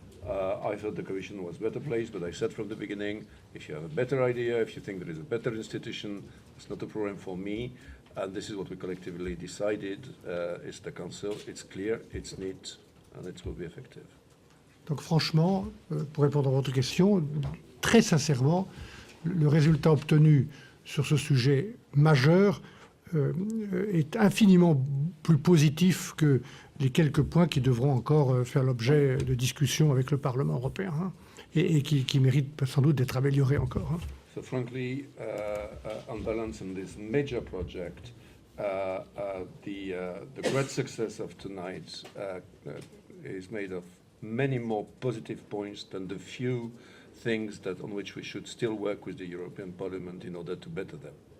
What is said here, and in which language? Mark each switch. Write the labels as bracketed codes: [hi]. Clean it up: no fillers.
[en] I thought the Commission was better placed, but I said from the beginning, if you have a better idea, if you think there is a better institution, it's not a problem for me. And this is what we collectively decided. It's the Council, it's clear, it's neat, and it will be effective. [fr] Donc franchement, pour répondre à votre question, très sincèrement, le résultat obtenu sur ce sujet majeur est infiniment plus positif que les quelques points qui devront encore faire l'objet de discussions avec le Parlement européen, hein, et qui méritent sans doute d'être améliorés encore. Hein. [en] So frankly, on balance on this major project, the great success of tonight is made of many more positive points than the few things on which we should still work with the European Parliament in order to better them.